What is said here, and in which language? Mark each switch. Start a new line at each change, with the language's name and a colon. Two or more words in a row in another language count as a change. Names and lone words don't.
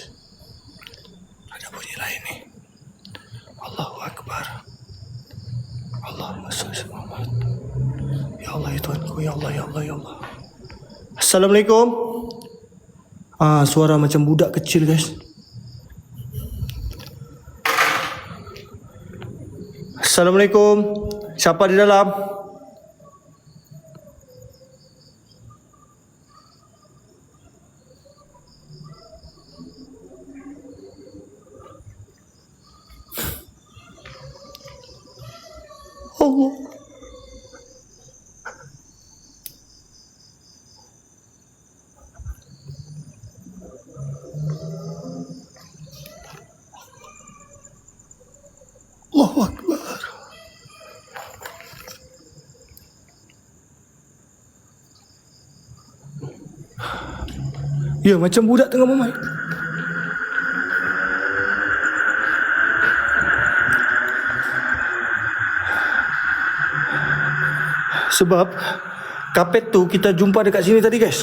Malay: Ada bunyi lain nih.
Arabic: الله أكبر. اللهم صل على محمد. يا الله,
Malay: ya Tuhanku,
Arabic: يا الله، يا الله، يا الله.
Malay: Assalamualaikum. Suara macam budak kecil, guys. Assalamualaikum. Siapa di dalam? Allah.
Arabic: الله أكبر.
Malay: Ya, macam budak tengah bermain. Sebab kapet tu kita jumpa dekat sini tadi, guys.